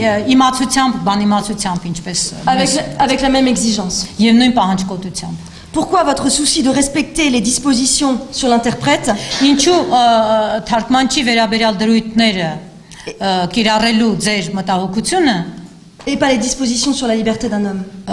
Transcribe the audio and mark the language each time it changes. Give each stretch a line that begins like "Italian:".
Armenian: իմացությամբ, բանիմացությամբ ինչպես
French: avec la même exigence.
Armenian: եւ նույն պահանջկոտությամբ։
French: Pourquoi votre souci de respecter les dispositions sur l'interprète
Armenian: Ինչու թարգմանչի վերաբերյալ դրույթները կիրառելու ձեր մտահոգությունը
French: et pas les dispositions sur la liberté d'un homme?